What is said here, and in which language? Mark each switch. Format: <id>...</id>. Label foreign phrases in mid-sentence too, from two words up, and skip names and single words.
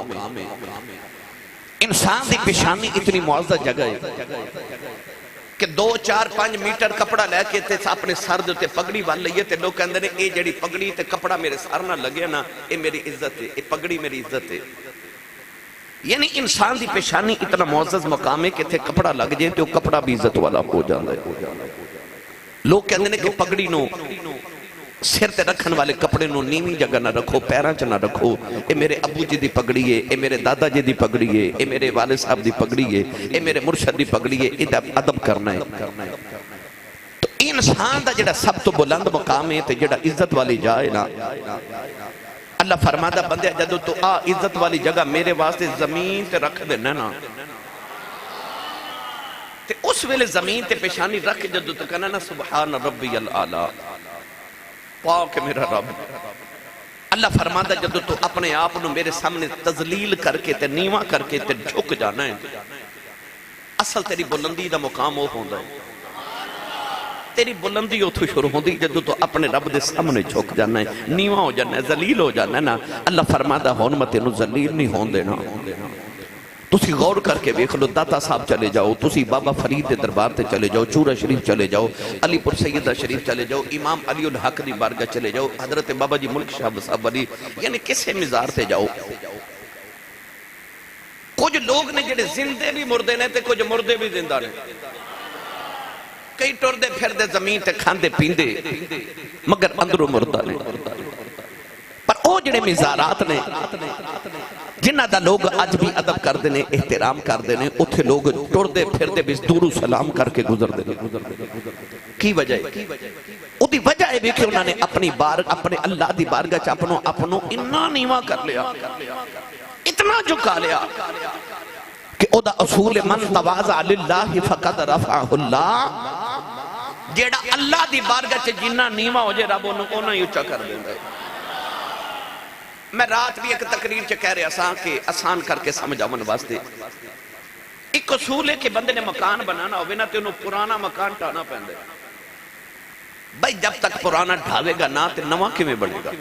<pa>انسان دی پیشانی اتنی معزز جگہ ہے کہ 2 4 5 میٹر کپڑا لے کے تے اپنے سر دے تے پگڑی بن لئیے تے لوگ کہندے نے اے جڑی پگڑی تے کپڑا میرے سر نہ لگے نا، اے میری عزت ہے، اے پگڑی میری عزت ہے۔ یعنی انسان دی پیشانی اتنا معزز مقام ہے کہ تے کپڑا لگ جائے تے وہ کپڑا بھی عزت والا ہو جاتا ہے۔ لوگ کہندے نے کہ پگڑی نو سر تے رکھن والے کپڑے نو نیمی جگہ نہ رکھو، پیران چ نہ رکھو، اے میرے ابو جی دی پگڑی ہے، اے میرے دادا جی دی پگڑی ہے، اے میرے والد صاحب دی پگڑی ہے، اے میرے مرشد دی پگڑی ہے، ادب کرنا ہے۔ تو انسان دا جڑا سب تو بلند مقام ہے تے جڑا عزت والی جائے نا، اللہ فرماتا بندے جدو تو عزت والی جگہ میرے واسطے زمین تے رکھ دینا نا، تے اس ویلے زمین تے پیشانی رکھ جدو تو کہنا نا</pa> <ar>سبحان ربی العالی،</ar> <pa>پاک میرا رب۔ اللہ فرماتا جدو تو اپنے آپ نو میرے سامنے تذلیل کر کے تے نیواں کر کے تے جھک جانا ہے، اصل تیری بلندی دا مقام وہ ہوندہ ہے۔ تیری بلندی اتھو شروع ہوندی جدو تو اپنے رب دے سامنے جھک جانا ہے، نیواں ہو جانا ہے، ذلیل ہو جانا ہے نا۔ اللہ فرماتا ہون میں تینوں ذلیل نہیں ہون دینا۔ تسی غور کر کے بیکھ لو، داتا صاحب چلے جاؤ، تسی بابا فرید دے دربار تے چلے جاؤ، چورہ شریف چلے جاؤ، علی پور سیدہ شریف چلے جاؤ، امام علی الحق دی بارگاہ چلے جاؤ، حضرت بابا جی ملک شاہ صاحب علی، یعنی کسے مزار تے جاؤ۔ کچھ لوگ نے جڑے زندے بھی مردے نے تے کچھ مردے بھی زندہ نے، کئی ٹردے پھردے زمین تے کھاندے پیندے مگر اندروں مردہ نے۔ پر او جڑے مزارات نے جنہ دا لوگ آج بھی ادب کر دینے، احترام کر دینے، اتھے لوگ ٹردے پھردے بھی دور و سلام کر کے گزر دینے۔ کی وجہ ہے؟ او دی وجہ ہے بھی کہ انہوں نے اپنے اللہ دی بارگاہ چا اپنوں انہا نیواں کر لیا، اتنا جھکا لیا کہ او دا اصول</pa> <ar>من تواضع للہ فقد رفعہ اللہ،</ar> <pa>جیڑا اللہ دی بارگاہ چے جنہ نیواں ہو جائے رب انہوں ہی اچھا کر دیندہ ہے۔ میں رات بھی ایک تقریر چے کہہ رہے آسان کر کے سمجھاون واسطے، ایک اصول ہے کہ بندے نے مکان بنانا ہوئے نا تو انہوں پرانا مکان ٹھانا پہندے، بھائی جب تک پرانا ڈھاوے گا نا تو نواں کیویں بنے گا؟</pa>